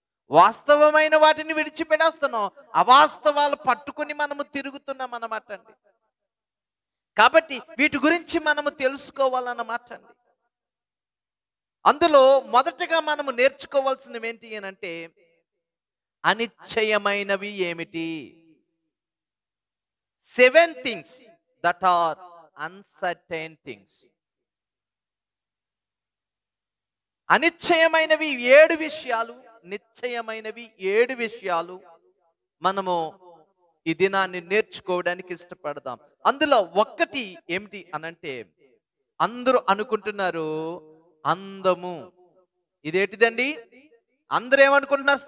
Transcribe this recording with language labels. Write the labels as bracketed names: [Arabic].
[Telugu] వాస్తవమైన వాటిని విడిచిపెడేస్తున్నాం, అవాస్తవాలు పట్టుకుని మనము తిరుగుతున్నాం అన్నమాట అండి. కాబట్టి వీటి గురించి మనము తెలుసుకోవాలన్నమాట అండి. అందులో మొదటగా మనము నేర్చుకోవాల్సినవి ఏంటి అని అంటే, అనిశ్చయమైనవి ఏమిటి? [English] 7 things that are uncertain things. [Telugu] అనిశ్చయమైనవి 7 విషయాలు, నిశ్చయమైనవి 7 విషయాలు మనము ఈ దినాన్ని నేర్చుకోవడానికి ఇష్టపడదాం. అందులో ఒక్కటి ఏమిటి అనంటే, అందరూ అనుకుంటున్నారు అందము. ఇదేంటిదండి? అందరూ ఏమనుకుంటున్నారు?